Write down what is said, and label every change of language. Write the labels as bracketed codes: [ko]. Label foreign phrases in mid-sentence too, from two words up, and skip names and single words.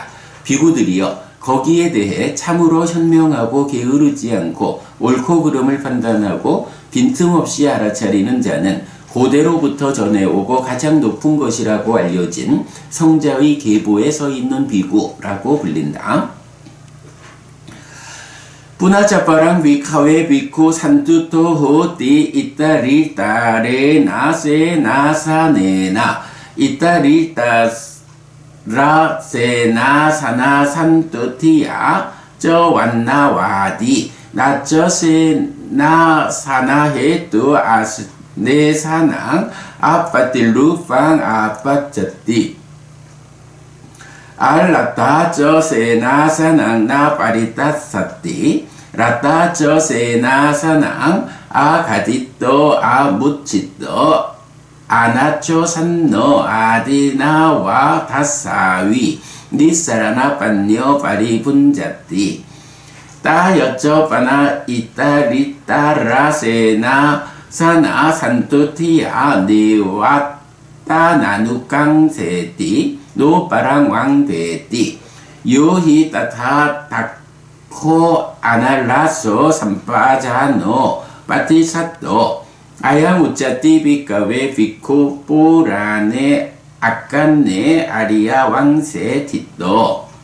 [ko] 비구들이여, 거기에 대해 참으로 현명하고 게으르지 않고 옳고 그름을 판단하고 빈틈없이 알아차리는 자는 고대로부터 전해오고 가장 높은 것이라고 알려진 성자의 계보에 서 있는 비구라고 불린다. [pi] Punacaparang bhikkhave bhikkhu santutto hoti ittarittarena senasanena ittarittarasena sanasantutiya ca vannavadi naca senasana hetu asnesanang appattilupang appacchati allatta ca senasanang naparittassati ratta ca senasanang agaditto amuccitto 아나초 산노 아디나와 다사위 니사라나 반녀 파리분자띠 따여쩌 빠나 이따리따라세나 사나 산투티야 니와따 나누깡세띠 노빠랑 왕베띠 요히 따타 닥코 아날라소 삼빠자노 빠티사또 아양우짜띠 비카웨 비쿠 뽀라네 아깐네 아리아 왕세 티또.